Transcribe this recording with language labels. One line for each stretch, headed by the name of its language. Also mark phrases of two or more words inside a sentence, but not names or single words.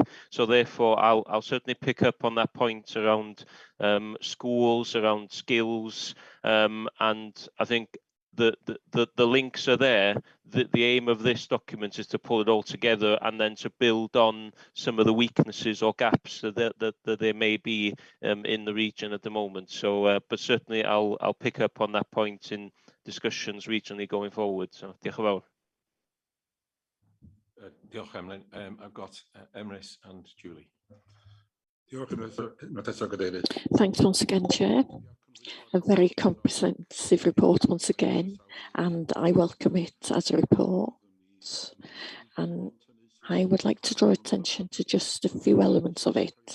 English: So therefore I'll certainly pick up on that point around schools, around skills, and I think the links are there. The aim of this document is to pull it all together and then to build on some of the weaknesses or gaps that there may be in the region at the moment. So, but certainly I'll pick up on that point in discussions regionally going forward. So,
Welsh: diolch yn fawr. Diolch, Emlyn.
English: I've got Emrys and Julie. Thanks once again, Chair. A very comprehensive report once again, and I welcome it as a report. And I would like to draw attention to just a few elements of it.